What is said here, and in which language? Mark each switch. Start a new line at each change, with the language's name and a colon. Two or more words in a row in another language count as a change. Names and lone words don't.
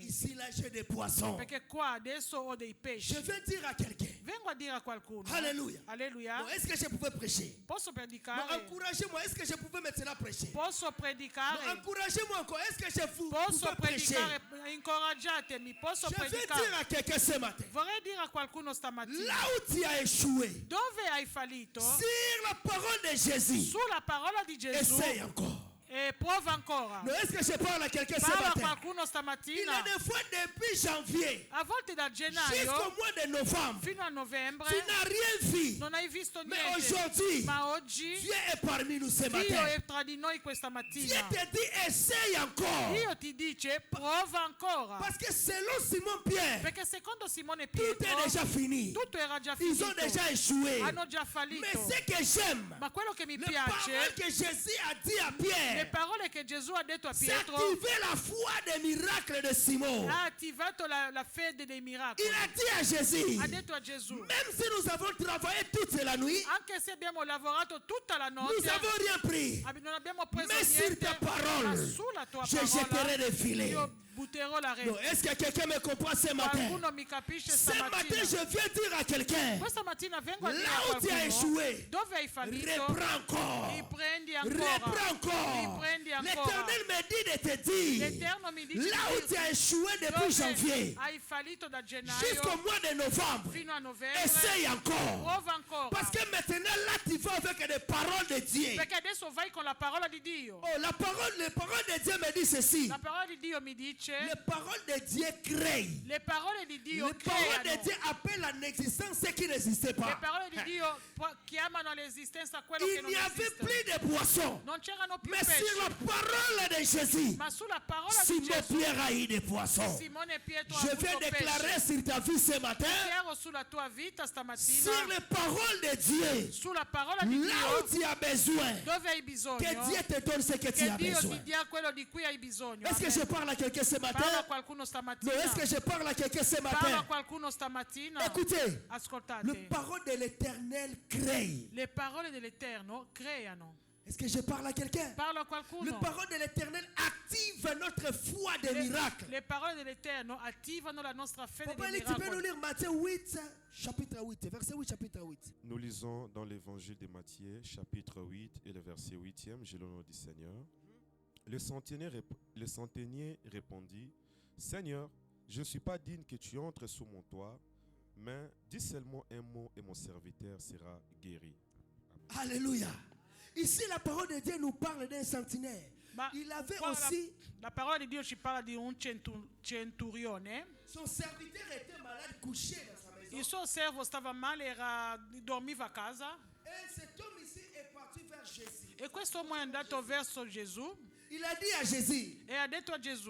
French: qu'ici, là, j'ai des poissons.
Italian: Perché qua adesso ho dei
French: Je
Italian: pesci.
French: vais dire à quelqu'un.
Italian: Vengo a dire a qualcuno.
French: Alléluia.
Italian: Alleluia.
French: Bon, est-ce que je pouvais prêcher?
Italian: Posso
French: Non,
Italian: predicare?
French: encouragez-moi. Est-ce que je pouvais maintenant prêcher?
Italian: Posso
French: Non,
Italian: predicare?
French: encouragez-moi encore. Est-ce que je
Italian: Posso
French: pouvais prêcher?
Italian: predicare? Incoraggiatemi. Posso
French: Je vais
Italian: predicare?
French: dire à quelqu'un ce matin.
Italian: Vorrei dire a qualcuno stamattina.
French: Là où tu as échoué,
Italian: Dove hai fallito?
French: sur la parole de Jésus,
Italian: Sulla parola di Gesù.
French: essaye encore.
Italian: E prova ancora.
French: Non, est-ce que je parle à quelqu'un ce
Italian: Parla a
French: matin?
Italian: qualcuno
French: Il
Italian: stamattina.
French: y a des fois depuis janvier
Italian: A volte da
French: jusqu'au
Italian: gennaio
French: mois de novembre,
Italian: fino a novembre
French: tu n'as rien vu.
Italian: non hai visto
French: Mais
Italian: niente.
French: aujourd'hui,
Italian: Ma oggi
French: Dieu est parmi nous ce
Italian: Dio
French: matin.
Italian: è tra di noi questa
French: Dieu
Italian: mattina.
French: te dit, essaye encore.
Italian: Dio ti dice prova ancora.
French: Parce que selon Simon Pierre,
Italian: Perché secondo Simone
French: tout est
Italian: Pietro
French: déjà fini.
Italian: tutto era già
French: Ils ont
Italian: finito.
French: déjà échoué.
Italian: Hanno già
French: Mais
Italian: fallito.
French: ce que j'aime,
Italian: Ma quello che mi
French: les paroles
Italian: piace,
French: que Jésus a dit à
Italian: le
French: Pierre,
Italian: parole che Gesù ha detto a
French: c'est
Italian: Pietro,
French: activer la foi des miracles de Simon.
Italian: ha attivato la fede dei miracoli.
French: Il a dit à Jésus,
Italian: Ha detto a Gesù,
French: même si nous avons travaillé toute la nuit,
Italian: anche se abbiamo lavorato tutta la
French: nous
Italian: notte,
French: n'avons rien pris.
Italian: non abbiamo preso
French: Mais sur
Italian: niente,
French: ta parole,
Italian: ma sulla tua
French: je jetterai
Italian: parola
French: des filets.
Italian: io butterò la
French: Non,
Italian: rete.
French: est-ce que quelqu'un me comprend ce matin?
Italian: Qualcuno mi capisce
French: Ce matin,
Italian: stamattina?
French: je viens dire à quelqu'un,
Italian: Questa mattina vengo a dire
French: là
Italian: a
French: où tu as
Italian: qualcuno,
French: échoué,
Italian: dove hai fallito,
French: reprends encore.
Italian: riprendi ancora,
French: Reprends encore.
Italian: riprendi ancora.
French: L'Éternel me dit de te dire,
Italian: L'Eterno mi dice
French: là où tu as échoué depuis
Italian: dove
French: janvier
Italian: hai fallito da gennaio
French: jusqu'au mois de novembre,
Italian: fino a novembre,
French: essaye encore.
Italian: prova ancora.
French: Parce que maintenant, là, tu vas avec des paroles de Dieu.
Italian: Perché adesso vai con la parola di Dio.
French: Oh, les paroles de Dieu me disent ceci.
Italian: La parola di Dio mi dice,
French: Les paroles de Dieu créent.
Italian: le parole di Dio
French: Les paroles de
Italian: creano.
French: Dieu appellent en existence ce qui n'existait
Italian: Le
French: pas.
Italian: parole di Dio chiamano all'esistenza quello che
French: Il
Italian: non
French: n'y avait
Italian: esiste.
French: plus de poissons.
Italian: Non c'erano più
French: Mais sur la
Italian: pesci.
French: parole de Jésus,
Italian: Ma sulla parola di
French: Simon
Italian: Gesù,
French: Pierre a eu des poissons.
Italian: Simone e Pietro
French: Je
Italian: hanno
French: vais
Italian: avuto
French: déclarer
Italian: pesci.
French: sur ta vie ce matin,
Italian: Chiaro sulla tua vita stamattina,
French: sur les paroles de Dieu,
Italian: sulla parola di
French: là où
Italian: Dio,
French: tu as besoin,
Italian: dove hai
French: que
Italian: bisogno,
French: Dieu te donne ce que tu
Italian: che
French: as
Italian: Dio
French: besoin.
Italian: ti dia quello di cui hai bisogno.
French: Est-ce que
Italian: Amen.
French: je parle à quelqu'un ce
Italian: Parla a
French: matin?
Italian: qualcuno
French: Non,
Italian: stamattina.
French: est-ce que je parle à quelqu'un ce
Italian: Parla a
French: matin?
Italian: qualcuno stamattina.
French: Écoutez,
Italian: Ascoltate.
French: les paroles de l'Éternel créent.
Italian: Le parole dell'Eterno creano.
French: Est-ce que je parle à quelqu'un?
Italian: Parla a
French: Les
Italian: qualcuno.
French: paroles de l'Éternel activent notre foi de miracle.
Italian: Le parole dell'Eterno attivano la nostra fede
French: Papa,
Italian: di
French: tu peux nous
Italian: miracolo.
French: lire Matthieu 8, chapitre 8, verset 8, chapitre 8. Nous lisons dans l'évangile de Matthieu, chapitre 8 et le verset 8e, j'ai le nom du Seigneur. Le centenier répondit, Seigneur, je ne suis pas digne que tu entres sous mon toit, mais dis seulement un mot et mon serviteur sera guéri. Alléluia. Ici, la parole de Dieu nous parle d'un centenaire.
Italian: Ma
French: Il avait
Italian: qua
French: aussi,
Italian: la parola di Dio ci parla di un centurione.
French: son serviteur était malade, couché dans sa maison.
Italian: Il suo servo stava male, dormiva a casa.
French: Et cet homme ici est parti vers Jésus.
Italian: E questo uomo è andato verso Gesù
French: Il a dit à Jésus,
Italian: e ha detto a Gesù,